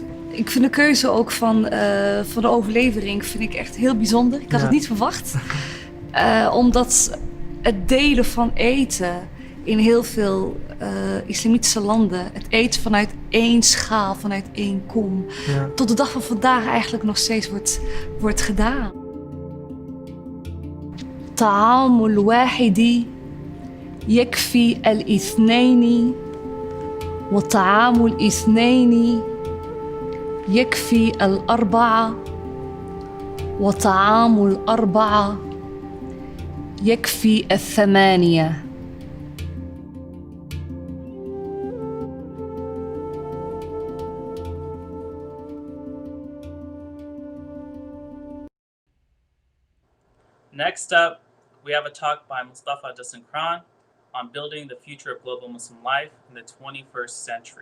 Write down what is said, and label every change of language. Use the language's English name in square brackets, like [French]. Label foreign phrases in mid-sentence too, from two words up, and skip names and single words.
[Dutch] Ik vind de keuze ook van de overlevering vind ik echt heel bijzonder. Ik had het niet verwacht. Omdat het delen van eten in heel veel islamitische landen, het eten vanuit 1 schaal, vanuit 1 kom, tot de dag van vandaag eigenlijk nog steeds wordt gedaan. [Arabic] طعام الواحد يكفي الاثنين و طعام الاثنين يكفي الأربعة و طعام الأربعة يكفي الثمانية. [English] Next up, we have a talk by Mustafa Dustin Craun on building the future of global Muslim life in the 21st century.